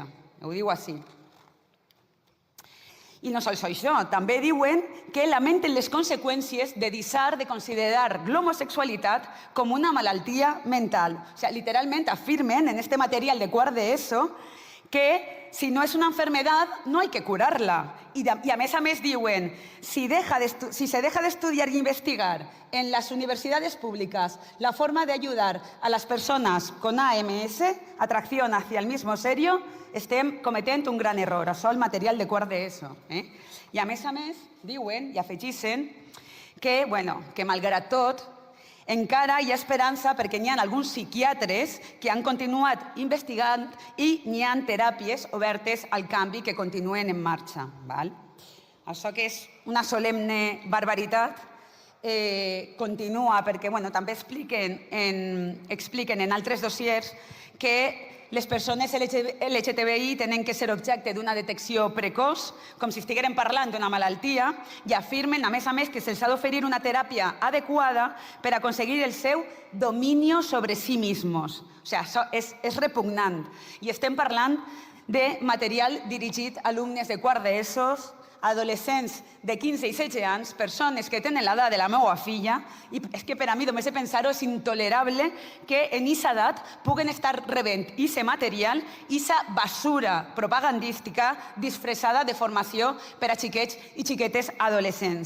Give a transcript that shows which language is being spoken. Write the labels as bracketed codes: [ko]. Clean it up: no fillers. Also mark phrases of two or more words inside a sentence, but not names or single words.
[ca] Ho diu així. I no sols això, també diuen que lamenten les conseqüències de deixar de considerar l'homosexualitat com una malaltia mental. O sigui, literalment afirmen en este material de quart d'ESO que [es] si no es una enfermedad no hay que curarla. [ca] Y a més diuen, [es] si se deja de estudiar y investigar en las universidades públicas la forma de ayudar a las personas con AMS, atracción hacia el mismo serio, [ca] estem cometent un gran error. Això el material de quart d'ESO. I a més diuen i afegeixen que, malgrat tot, encara hi ha esperança perquè n'hi ha alguns psiquiatres que han continuat investigant i n'hi ha teràpies obertes al canvi que continuen en marxa. Això que és una solemne barbaritat continua perquè també expliquen en altres dossiers que les persones LGTBI tenen que ser objecte d'una detecció precoç, com si estigueren parlant d'una malaltia, i afirmen, a més, que se'ls ha d'oferir una teràpia adequada per aconseguir el seu [es] dominio sobre sí mismos. [ca] O sigui, això és repugnant. I estem parlant de material dirigit a alumnes de quart d'ESO, adolescents de 15 i 16 anys, persones que tenen l'edat de la meva filla, i és que per a mi, només de pensar-ho, és intolerable que en aquesta edat puguen estar rebent aquest material, aquesta basura propagandística disfressada de formació per a xiquets i xiquetes adolescents.